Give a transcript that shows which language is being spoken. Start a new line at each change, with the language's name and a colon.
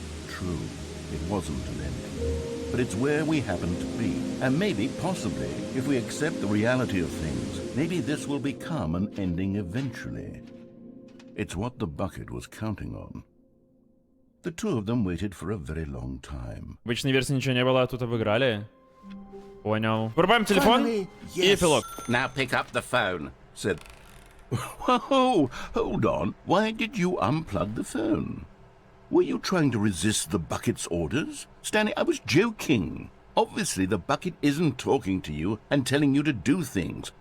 English: True, it wasn't an ending. But it's where we happen to be. And maybe, possibly, if we accept the reality of things, maybe this will become an ending eventually. It's what the bucket was counting on. The two of them waited for a very long time.
Russian: В обычной версии ничего не было, а тут обыграли. Понял. Врубаем телефон и эпилог.
English: Now pick up the phone, said... Whoa, hold on. Why did you unplug the phone? Were you trying to resist the bucket's orders? Stanley, I was joking. Obviously, the bucket isn't talking to you and telling you to do things.